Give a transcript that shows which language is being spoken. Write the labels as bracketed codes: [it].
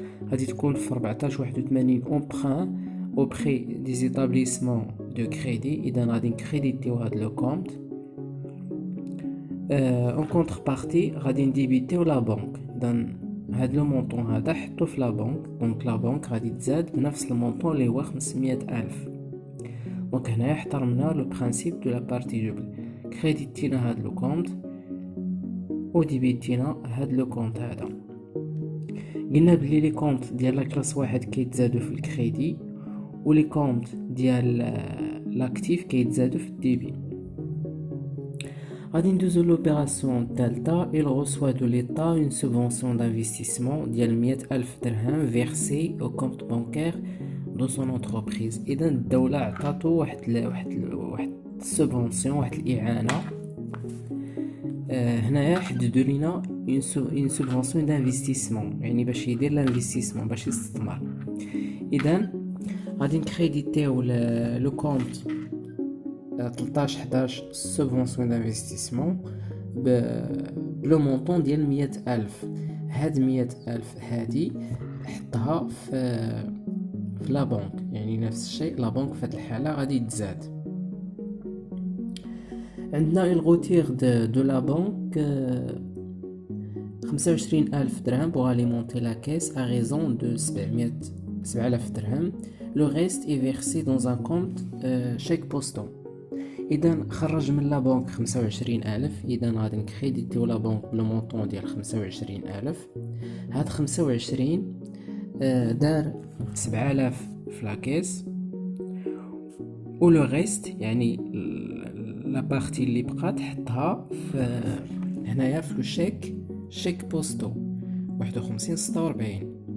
[ar] غادي تكون في 1481 [fr] emprunt auprès des établissements de crédit. [ar] إذا غادي نكريديتيو هاد لو كونت. [fr] en contrepartie [ar] غادي نديبيتيو لا بنك. إذا هاد لو مونطون هذا حطو في لا بنك، دونك لا بنك غادي تزاد بنفس المونطون اللي هو 500,000. دونك هنايا احترمنا لو برانسيب دو لا بارتي دوبل، كريديتينا هاد لو كونت وديبيتينا هاد لو كونت هذا. قلنا بلي لي كونت ديال لا كلاس واحد كيتزادو في الكريدي، ولي كونت ديال لاكتيف كيتزادو في الديبي. غادي ندوزو لوبيراسيون الثالثه. [fr] il reçoit de l'état une subvention d'investissement [ar] ديال 100,000 درهم [fr] versée au compte bancaire de son entreprise. [ar] اذا الدوله عطاتو واحد السبونسيون، واحد الاعانه. هنايا حددوا لينا une subvention d'investissement، يعني باش يدير لانفستيسمون، باش يستثمر. اذا غادي نكريديتيو لو كونت 13-11 سبونسيون دانفستيسمون بلو مونطون ديال 100,000. هاد 100,000 هادي حطها في لا بنك، يعني نفس الشيء لا بنك في هاد الحالة غادي تزاد. عندنا الغوتير دو لا بنك 25,000 درهم [fr] pour alimenter la caisse à raison de 7,000 درهم. Le reste est versé dans un compte chèque postal. [ar] إذا خرج من لا بنك 25,000. إذا غادي نكريديتيو لا بنك بلو مونطون ديال 25,000. هاد 25 دار 7,000 في لاكيس، و لو ريست يعني لا بارتي اللي بقات حطها في هنايا في لو شيك بوستو 5146.